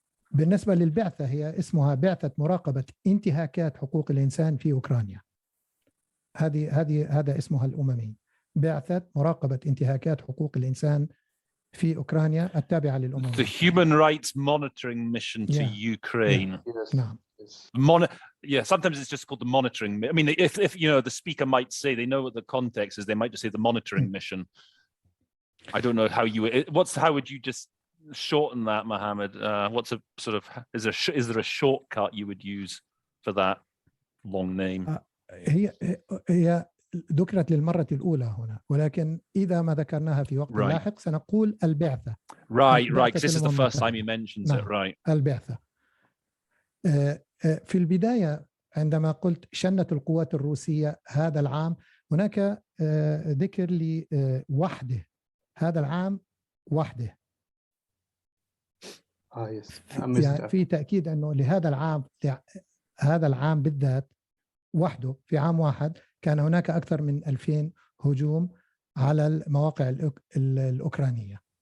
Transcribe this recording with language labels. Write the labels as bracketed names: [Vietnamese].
[Arabic] بالنسبة للبعثة هي اسمها بعثة مراقبة انتهاكات حقوق الإنسان في أوكرانيا. هذا اسمها الأممي، بعثة مراقبة انتهاكات حقوق الإنسان في أوكرانيا التابعة للأمم. [English] The Human Rights Monitoring Mission to Ukraine. [Arabic] نعم. [English] Yeah, sometimes it's just called the monitoring. I mean, if you know, the speaker might say they know what the context is, they might just say the monitoring mission. I don't know how how would you just shorten that, Mohammed? What's a sort of is there a shortcut you would use for that long name? [Arabic] هي ذكرت للمرة الأولى هنا، ولكن إذا ما ذكرناها في وقت لاحق سنقول البعثة. [English] Right, because this is the first time he mentions it, right? [Arabic] البعثة. في البداية عندما قلت شنت القوات الروسية هذا العام، هناك ذكر لي وحده، هذا العام وحده. يعني في تأكيد أنه لهذا العام، هذا العام بالذات وحده في عام واحد كان هناك أكثر من 2000 هجوم على المواقع الأوكرانية.